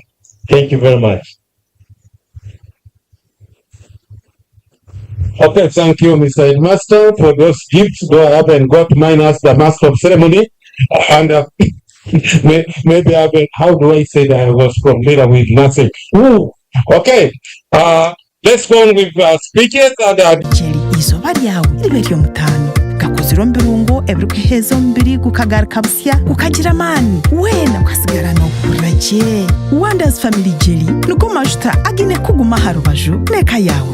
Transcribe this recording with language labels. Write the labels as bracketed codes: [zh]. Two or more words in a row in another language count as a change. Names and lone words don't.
[en] Thank you very much. Okay, thank you, Mr. Headmaster, for those gifts. Though I haven't got mine as the master of ceremony, and maybe I haven't. How do I say that I was from leader with nothing? Ooh, okay. Let's go on with speakers and. [nyn] izuba ryawe ribe ry'omutaano gakuzira omu ebiri kuheeza omubiri gukagaruka busya gukagira amaani weena ukasigara n'okuhurira gye. Wonders Family Jelly nigo majuta agine kuguma aha rubaju n'eka yawe.